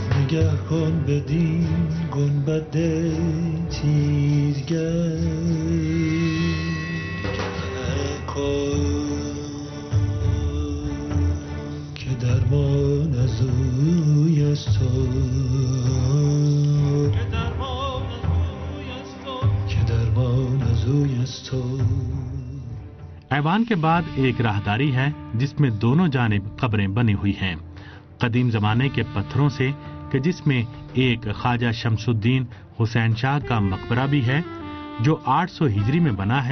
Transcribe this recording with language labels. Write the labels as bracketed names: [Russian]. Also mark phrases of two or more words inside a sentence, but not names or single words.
[Persian] نگهبان بدین گنبد تیرگر که درمان از اوی است [Urdu] ایوان کے بعد ایک راہداری ہے جس میں دونوں جانب قبریں بنی ہوئی ہیں قدیم زمانے کے پتھروں سے کہ جس میں ایک خواجہ شمس الدین حسین شاہ کا مقبرہ بھی ہے جو 800 ہجری میں بنا ہے.